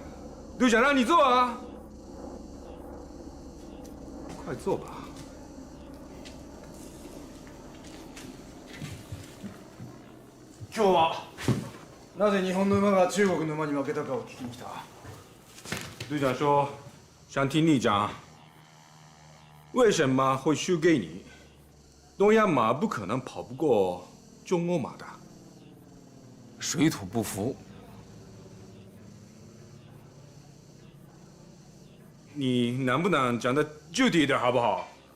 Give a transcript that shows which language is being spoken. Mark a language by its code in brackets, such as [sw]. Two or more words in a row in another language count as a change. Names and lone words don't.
[zh] 队长让你坐啊！快坐吧。 [ja] 今日はなぜ日本の馬が中国の馬に負けたかを聞きに来た。 [zh] 队长说，想听你讲，为什么会输给你？东洋马不可能跑不过中国马的。水土不服。你能不能讲的具体一点，好不好？